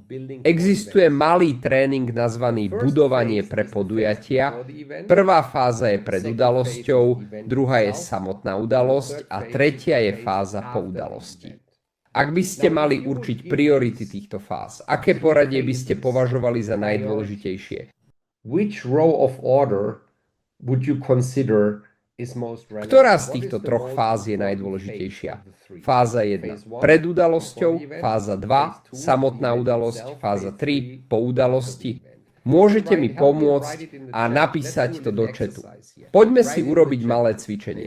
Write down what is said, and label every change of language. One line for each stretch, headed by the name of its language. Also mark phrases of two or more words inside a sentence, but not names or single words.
Slovak: Existuje malý tréning nazvaný budovanie pre podujatia. Prvá fáza je pred udalosťou, druhá je samotná udalosť a tretia je fáza po udalosti. Ak by ste mali určiť priority týchto fáz, aké poradie by ste považovali za najdôležitejšie?
English: Which row of order would you consider is most relevant?
Slovak: Ktorá z týchto troch fáz je najdôležitejšia? Fáza 1 pred udalosťou, fáza 2 samotná udalosť, fáza 3 po udalosti. Môžete mi pomôcť a napísať to do chatu. Poďme si urobiť malé cvičenie.